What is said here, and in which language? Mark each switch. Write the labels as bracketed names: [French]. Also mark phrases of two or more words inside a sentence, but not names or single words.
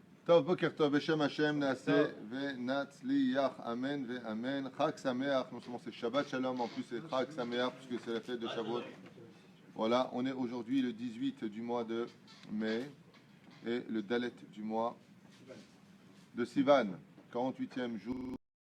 [Hebrew] טוב, בוקר טוב, בשם השם נעשה ונצליח, אמן ואמן. חג שמח, [French] non seulement c'est [Hebrew] שבת שלום, [French] en plus c'est [Hebrew] חג שמח, [French] puisque c'est la fête de Shavuot. Voilà, on est aujourd'hui le 18 du mois de mai et le Dalet du mois de Sivan, 48e jour